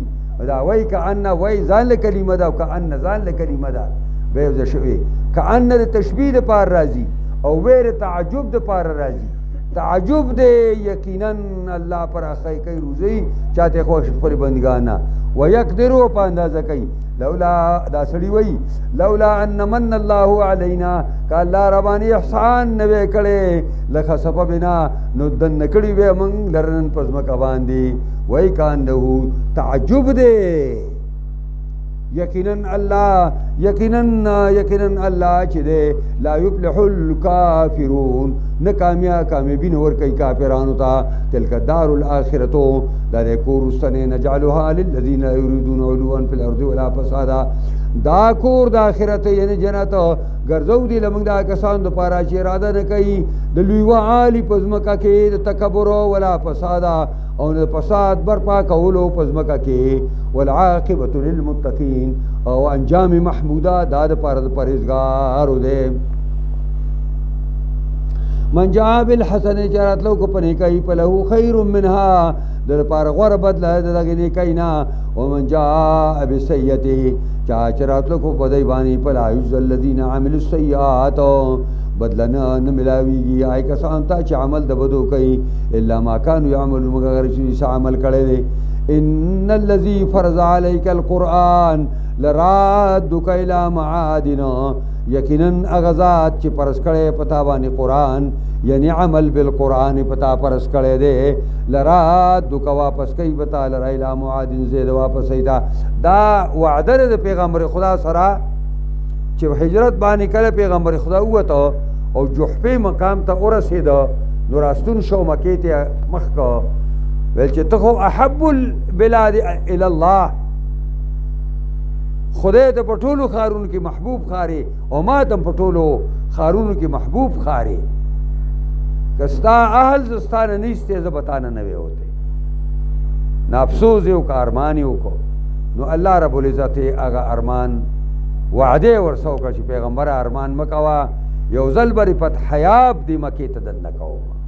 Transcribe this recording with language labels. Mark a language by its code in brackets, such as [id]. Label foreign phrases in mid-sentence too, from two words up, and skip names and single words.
[ps] دا وایي کأن وایي ځان له کلمه ده او کأن ځان له کلمه ده به یو ځای شوې کأن د تشبیه دپاره راځي او وی د تعجب دپاره راځي. تعجب دی یقینا الله پراخه کوي روزی چاته خوښ خپلې بندګانو نه ویقدرو په اندازه کوي. لولا دا سړي وایي [ar] لولا ان من الله علینا [ps] که الله ربانې احسان نه وی کړی [ar] لخسف بنا [ps] نو دننه کړي وی موږ لره نن په ځمکه باندې. وایي کانه تعجب دی یقینا الله چې دی [ar] لا یفلح الکافرون [ps] نه کامیابي نه ورکوي کافرانو ته. [ar] تلک الدار الاخرة [ps] دا دی کور رستنې [ar] نجعلها للذین یریدون علوا فی الارض ولا فسادا. [ps] دا کور د آخرت یعنی جنت ګرځو دی لمونږ دا کسانو دپاره چې اراده نه کوي د لویوالي په ځمکه کې د تکبر [ar] ولا فسادا [ps] او د فساد برپا کولو په ځمکه کې. [ar] والعاقبة للمتقین [ps] او انجام محموده دا دپاره د پرهیزګارو دی. [ar] من جاء بالحسنه [ps] چې راتلو کو په نیکۍ [ar] فله خیر منها [ps] د لپاره غوره بدله د دغې نیکۍ نه. [ar] ومن جاء بالسیئة [ps] چا چې راتلو کو په دی باندې [ar] فلا یجزی الذین عملوا السیئات [ps] بدله نه ملاویږي هغه کسانو ته چې عمل د بدو کوي [ar] الا ما کانوا یعملون [ps] مگر چې عمل کړی دی. [ar] ان الذي فرض عليك القرآن لرادك الى معادنا [ps] یقینا هغه ذات چې فرض کړی پتا باندې قرآن یعنی [ar] عمل بالقرآن [ps] پتا فرض کړی دی لرادك واپس کوي بتا لره [ar] الى معادن [ps] زید واپس ایدا. دا وعده د پیغمبر خدا سره چې هجرت باندې کله پیغمبر خدا ووته او جحفه مقام ته ورسېده نو راستون شو مکې ته مخ کو ویل چې ته خو [ar] احب البلاد الی الله [ps] خدای ته په ټولو ښارونو کې محبوب ښارې او ما ته په ټولو ښارونو کې محبوب ښارې که ستا اهل زه ستا نه نیستې زه به تا نه نه وی وتی نه افسوس یې وکړه ارمان یې وکړو نو الله رب العزت هغه ارمان وعده یې ورسه وکړه چې پیغمبره ارمان مه کوه یو ځل به فتح یاب دې مکې ته دننه کوم